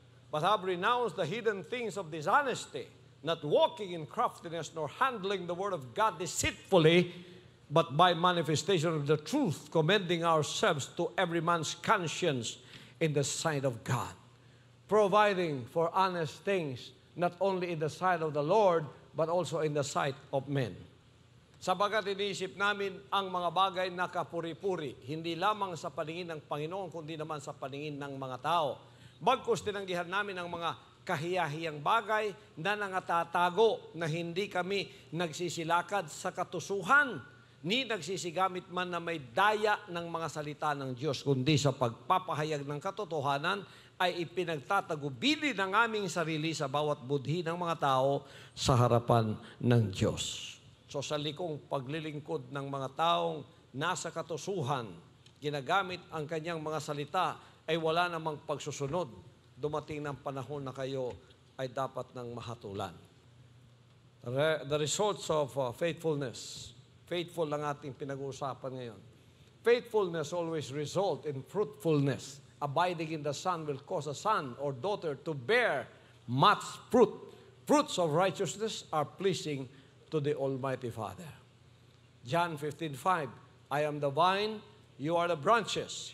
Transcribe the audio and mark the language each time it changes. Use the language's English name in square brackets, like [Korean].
[English] But have renounced the hidden things of dishonesty, not walking in craftiness, nor handling the word of God deceitfully, but by manifestation of the truth, commending ourselves to every man's conscience in the sight of God. Providing for honest things, not only in the sight of the Lord, but also in the sight of men. [Filipino] Sabagat iniisip namin ang mga bagay na kapuri-puri, hindi lamang sa paningin ng Panginoon, kundi naman sa paningin ng mga tao. Bagkus tinanggihan namin ang mga kahiyahiyang bagay na nangatatago na hindi kami nagsisilakad sa katusuhan, ni nagsisigamit man na may daya ng mga salita ng Diyos, kundi sa pagpapahayag ng katotohanan ay ipinagtatagubili ng aming sarili sa bawat budhi ng mga tao sa harapan ng Diyos. So sa likong paglilingkod ng mga taong nasa katusuhan, ginagamit ang kanyang mga salita, ay wala namang pagsusunod. Dumating ng panahon na kayo ay dapat ng mahatulan. [English] The results of faithfulness. [Filipino] Faithful ang ating pinag-uusapan ngayon. [English] Faithfulness always result in fruitfulness. Abiding in the Son will cause a son or daughter to bear much fruit. Fruits of righteousness are pleasing to the Almighty Father. John 15:5, I am the vine, you are the branches.